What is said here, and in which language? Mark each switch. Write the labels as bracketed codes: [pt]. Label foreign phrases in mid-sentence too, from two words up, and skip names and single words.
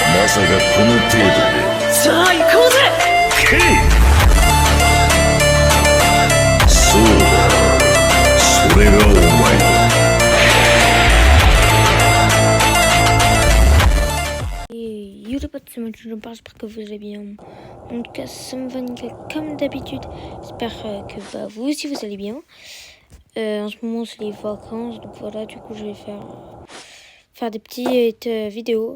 [ja] さがこの程度で。さあ行こうぜ。けい。そうだ、それがお前だ。 [fr] Yo les potes, c'est moi Julien, j'espère que vous allez bien. En tout cas, ça me va nickel comme d'habitude. J'espère que vous aussi vous allez bien. En ce moment c'est les vacances, donc voilà, du coup je vais faire des petites vidéos.